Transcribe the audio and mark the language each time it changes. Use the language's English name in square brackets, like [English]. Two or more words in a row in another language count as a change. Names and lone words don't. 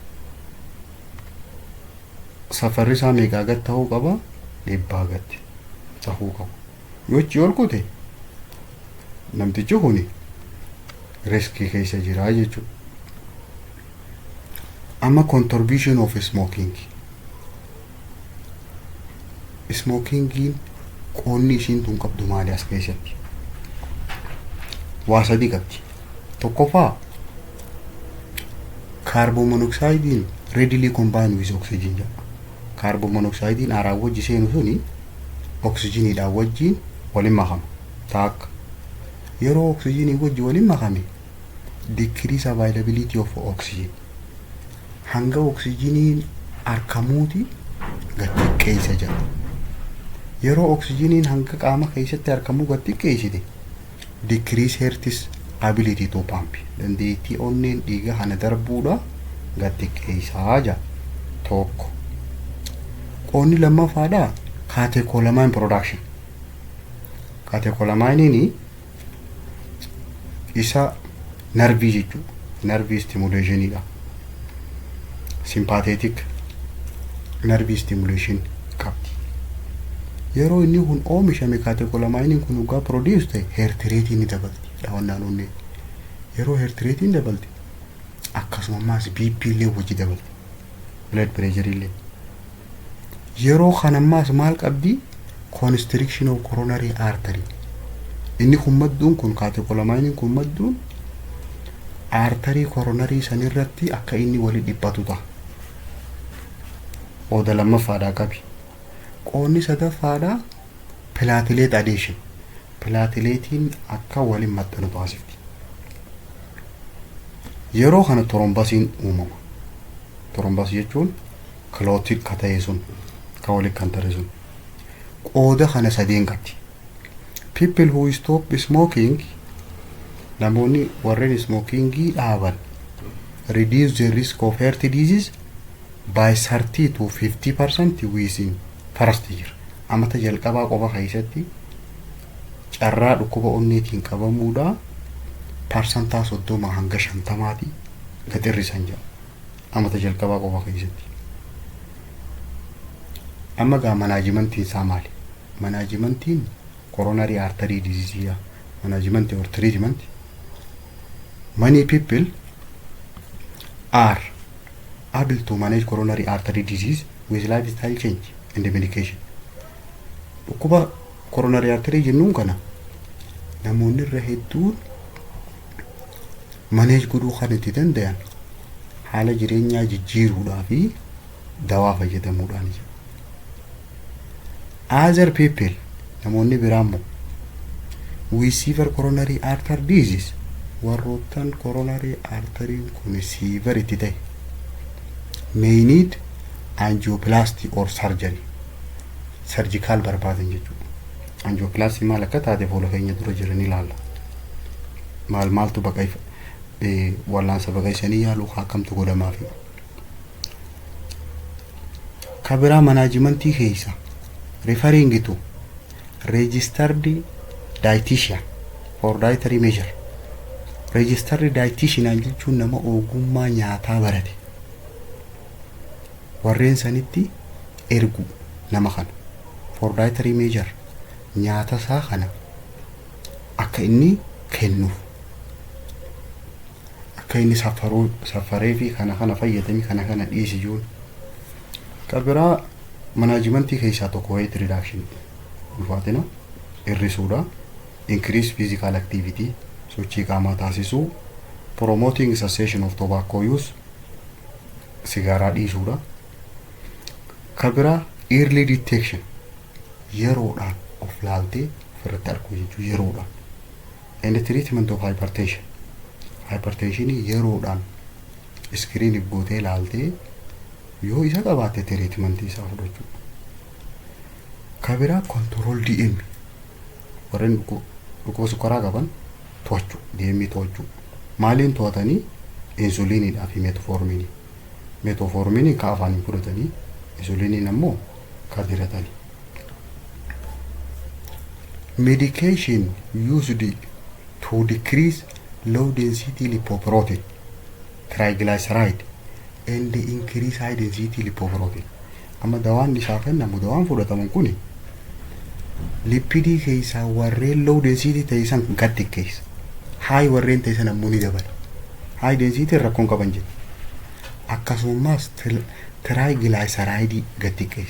[Oromo] Safarri isaa meeqa gad ta'uu qaba? Dhibbaa gad ta'uu qaba. Yoo achi ol kute namtichi kuni riskii keessa jira jechuudha. [English] Amma contribution of smoking. [Oromo] Smoking qoonni ishiin tun qabdu maali as keessatti? Waa sadii qabdi. Tokkoffaa [English] carbon monoxide readily combine with oxygen jedha. Carbon monoxide [Oromo] aaraa wajji seenu suni oxygeniidhaan wajjiin waliin makama. Taakka yeroo oxygenii wajji waliin makame [English] decrease availability of oxygen. [Oromo] Hanga oxygeniin argamuuti gad xiqqeessa jedha. Yeroo oxygeniin hanga qaama keessatti argamu gad xiqqeessite [English] decrease heart's ability to pump. [Oromo] Dandeettii onneen dhiiga kana darbuudha gad xiqqeessaa jedha. Tokko. Qoonni lammaffaadha [English] catecholamine production. [Oromo] Catecholamine isa nervii jechuudha. Nervii stimulationidha. Sympathetic nervii stimulation qabdi. Yeroo inni kun oomishame catecholamine kun ugaa produce ta'e [English] heart rate [Oromo] ni dabalti. Dhawannaan onnee yeroo [English] heart rate [Oromo] ni dabalti akkasumas BP illee wajji dabalti. [English] Blood pressure [Oromo] illee. Yeroo kanammaas maal qabdi? [English] Constriction of coronary artery. [Oromo] Inni kun madduun kun catecholamine kun madduun [English] artery coronary [Oromo] sanirratti akka inni wali dhibbatu ta'a. Oda lammaffaadhaa qabi. Qoonni sadaffaadhaa [English] platelet adhesion. [Oromo] Plateletiin akka waliin maxxanu taasifti. Yeroo kana thrombosiin uumama. Thrombos jechuun clotted ka ta'e sun ka waliin kan ta'e sun. Qooda kana sadeen qabdi. [English] People who stop smoking, [Oromo] namoonni warreen smokingii dhaaban, [English] reduce the risk of heart disease by 30 to 50% within first year. [Oromo] Amata jalqabaa qofa keessatti carraa dhukkuba onneetiin qabamuudha parsantaa 30 hanga 50 gad hir'isan jira. Amata jalqabaa qofa keessatti. Amma gaa manaajimentiin isaa maali? [English] Manaajimentiin coronary artery disease management or treatment. Many people are able to manage coronary artery disease with lifestyle change and the medication. [Oromo] Dhukkuba [English] coronary artery [Oromo] jennuun kana namoonni irra hedduun manage godhuu kan itti danda'an haala jireenyaa jijjiiruudhaa fi dawaa fayyadamuudhaan. [English] Other people [Oromo] namoonni biraammoo [English] with severe coronary artery disease warroottan coronary artery kun severe [Oromo] itti ta'e [English] may need angioplasty or surgery. [Oromo] Surgical barbaadan jechuudha. Angioplasty maal akka taate fuula keenya dura jiran ilaalla. Maaltu baqay wallaansa baqaysanii yaaluu akkamtu godhamaa fi kabiraa manaajimentii keessa [English] referring to registered dietitian for dietary measure. Registered dietitian [Oromo] jechuun nama ogummaa nyaataa barate warreen sanitti ergu nama kana [English] for dietary measure [Oromo] nyaata isaa kana akka inni kennuuf akka inni safaree fi kana fayyadamee kana dhiyeessijuun. Kabiraa manaajimentii keessaa tokko [English] weight reduction [Oromo] ulfaatina hir'isuudha. [English] Increase physical activity [Oromo] sochii qaamaa taasisuu. [English] Promoting cessation of tobacco use [Oromo] sigaaraa dhiisuudha. Kabiraa [English] early detection [Oromo] yeroodhaan of laaltee ofirratti arguu jechuudha yeroodhaan. [English] And treatment of hypertension [Oromo] hypertensionii yeroodhaan iskiriin gootee laaltee yoo isa qabaate treatmentii isaa fudhachuu. Kabiraa [English] control DM [Oromo] warreen dhukkuba sukkaraa qaban to'achuu DM to'achuu. Maaliin to'atanii? Insuliinidhaa fi metforminii. Metforminii ka afaaniin fudhatanii insuliiniin ammoo ka diratanii. [English] Medication used to decrease low density lipoprotein triglyceride and increase high density lipoprotein. [Oromo] Amma dawaan isaa kennamu dawaan fudhataman kuni lipidii keessaa warreen [English] low density [Oromo] ta'isan gad xiqqeessa. High warreen ta'isan ammoo ni dabala. [English] High density [Oromo] rakkoon qaban jedhu. Akkasumas triglyceride gad xiqqeessa.